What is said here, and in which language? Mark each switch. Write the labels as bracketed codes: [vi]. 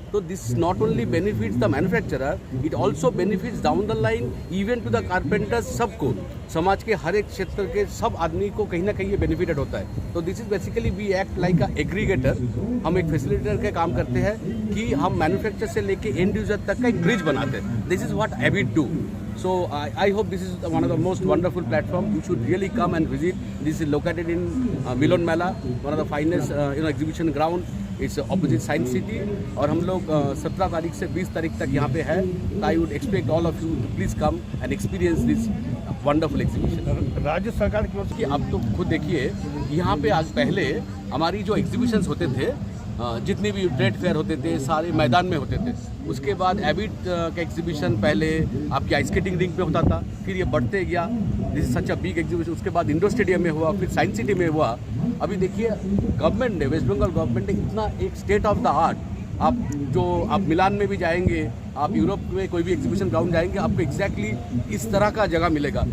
[en] तो this not only benefits the manufacturer, it also benefits down the line even to the carpenters, [hi] सबको, समाज के हर एक क्षेत्र के सब आदमी को कहीं ना कहीं ये बेनिफिटेड होता है। [en] तो this is basically we act like a aggregator, [hi] हम एक फैसिलिटेटर का काम करते हैं कि हम मैन्युफैक्चर से लेके एंड यूजर तक का एक ब्रिज बनाते हैं। [en] This is what a bit do. So I hope this is one of the most wonderful platform. You should really come and visit. This is located in Milan Mela, one of the finest exhibition ground. It's opposite Science City. [hi] और हम लोग 17 तारीख से 20 तारीख तक यहाँ पे है। [en] I would expect all of you to please come and experience this wonderful exhibition. [hi] राज्य सरकार की ओर से कि आप तो खुद देखिए, यहाँ पे आज पहले हमारी जो एग्जीबिशंस होते थे, जितने भी ट्रेड फेयर होते थे सारे मैदान में होते थे। उसके बाद एबिट का एग्जीबिशन पहले आपकी आइस स्केटिंग रिंग पे होता था, फिर ये बढ़ते गया, [en] This is such a big exhibition. [hi] उसके बाद इंडोर स्टेडियम में हुआ, फिर साइंस सिटी में हुआ। अभी देखिए गवर्नमेंट ने, वेस्ट बंगाल गवर्नमेंट ने इतना एक स्टेट ऑफ द आर्ट, आप मिलान में भी जाएंगे, आप यूरोप में कोई भी एग्जीबिशन ग्राउंड जाएंगे, आपको एग्जैक्टली इस तरह का जगह मिलेगा।